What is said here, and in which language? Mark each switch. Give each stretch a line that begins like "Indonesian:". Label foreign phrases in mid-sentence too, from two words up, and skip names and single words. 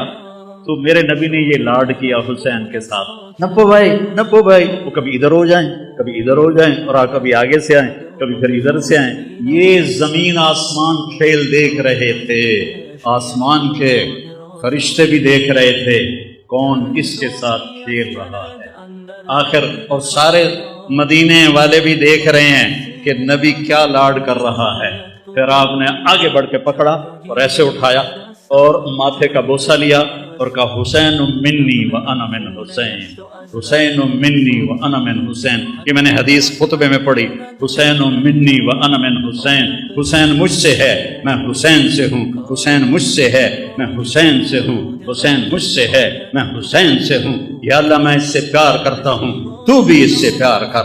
Urdu: تو میرے نبی نے یہ لاڈ کیا حسین کے ساتھ، نپو بھائی نپو بھائی، وہ کبھی ادھر ہو جائیں کبھی ادھر ہو جائیں، اور کبھی آگے سے آئیں کبھی پھر ادھر سے آئیں، یہ زمین آسمان کھیل دیکھ رہے تھے، آسمان کے فرشتے بھی دیکھ رہے تھے کون کس کے ساتھ کھیل رہا ہے، آخر اور سارے مدینے والے بھی دیکھ رہے ہیں کہ نبی کیا لاڈ کر رہا ہے۔ پھر آپ نے آگے بڑھ کے پکڑا اور ایسے اٹھایا اور ماتھے کا بوسہ لیا اور کہا
Arabic: حسین منی و انا من حسین، حسین منی و انا من حسین،
Urdu: یہ میں نے حدیث خطبے میں پڑھی،
Arabic: حسین منی و انا من حسین،
Urdu: حسین مجھ سے ہے میں حسین سے ہوں، حسین مجھ سے ہے میں حسین سے ہوں، حسین مجھ سے ہے میں حسین سے ہوں، یا اللہ میں اس سے پیار کرتا ہوں تو بھی اس سے پیار کر۔